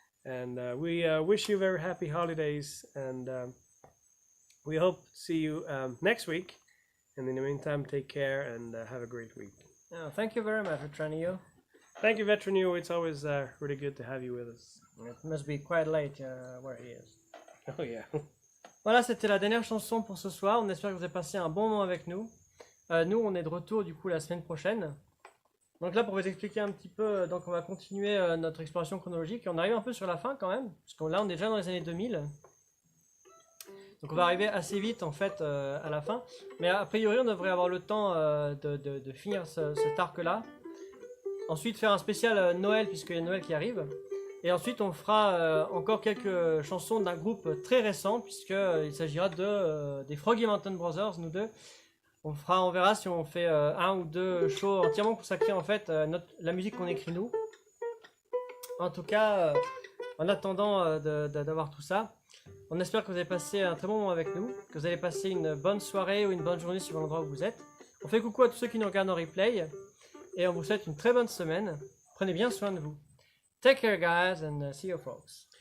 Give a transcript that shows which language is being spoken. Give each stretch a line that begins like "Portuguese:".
English: And we wish you very happy holidays, and we hope to see you next week. And in the meantime, take care and have a great week. Oh, thank you very much, Vetranio. Thank you, Vetranio. It's always really good to have you with us. It must be quite late where he is. Oh yeah.
French: Voilà, c'était la dernière chanson pour ce soir. On espère que vous avez passé un bon moment avec nous. Nous, on est de retour du coup la semaine prochaine. Donc là, pour vous expliquer un petit peu, donc on va continuer notre exploration chronologique. Et on arrive un peu sur la fin quand même, parce que là, on est déjà dans les années 2000. Donc on va arriver assez vite en fait à la fin. Mais a priori, on devrait avoir le temps de finir cet arc-là. Ensuite, faire un spécial Noël, puisqu'il y a Noël qui arrive. Et ensuite, on fera encore quelques chansons d'un groupe très récent, puisqu'il s'agira des Froggy Mountain Brothers, nous deux. On verra si on fait 1 ou 2 shows entièrement consacrés en fait à la musique qu'on écrit nous. En tout cas, en attendant d'avoir tout ça, on espère que vous avez passé un très bon moment avec nous, que vous allez passer une bonne soirée ou une bonne journée sur l'endroit où vous êtes. On fait coucou à tous ceux qui nous regardent en replay et on vous souhaite une très bonne semaine. Prenez bien soin de vous.
English: Take care guys and see you folks.